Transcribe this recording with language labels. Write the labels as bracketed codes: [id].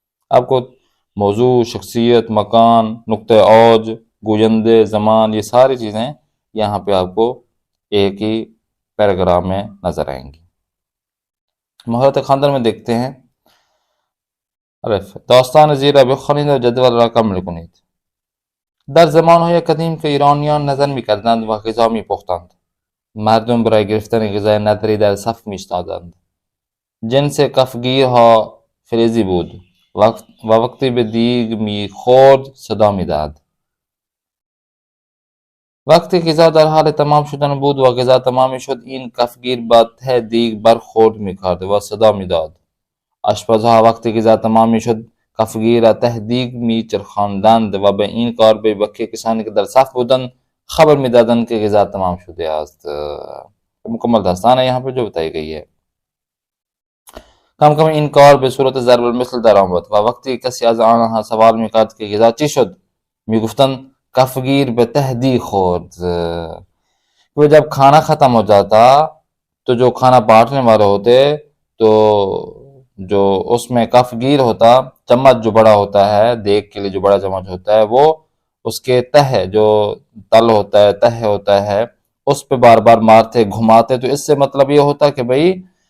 [ur] آپ کو موضوع، شخصیت، مکان، نقطہ اوج، گوینده، زمان، یہ ساری چیزیں یہاں پہ آپ کو ایک ہی پیراگراف میں نظر آئیں گی۔ مہارت خواندن میں دیکھتے ہیں، [fa] الف داستان زیرا بخوانید و جدول را کامل کنید. در زمانهای قدیم که ایرانیان نظر می‌کردند و غذا می‌پختند، مردم برای گرفتن غذای نظری در صف می‌ایستادند. جنس کفگیرها فلزی بود و وقتی به دیگ می‌خورد صدا می‌داد. وقتی غذا در حال تمام شدن بود و غذا تمام شد، این کفگیر با ته دیگ برخورد می‌کرد و صدا می‌داد. آشپزها وقتی غذا تمام می‌شد، کفگیر را ته دیگ می‌چرخاندند و به این کار به بقیه کسانی که در صف بودند خبر می‌دادند که غذا تمام شده است. [ur] مکمل داستان ہے یہاں پہ جو بتائی گئی ہے۔ [fa] کم کم این کار به صورت ضرب المثل در آمد و وقتی کسی از آنها سوال می‌کرد که غذا چی شد، می‌گفتند کفگیر به ته دیگ خورد. [ur] وہ جب کھانا ختم ہو جاتا تو جو کھانا بانٹنے والے ہوتے تو جو اس میں کفگیر ہوتا، چمچ جو بڑا ہوتا ہے، دیگ کے لیے جو بڑا چمچ ہوتا ہے، وہ اس کے تہ جو تل ہوتا ہے، تہ ہوتا ہے، اس پہ بار بار مارتے، گھماتے، تو اس سے مطلب یہ ہوتا کہ بھئی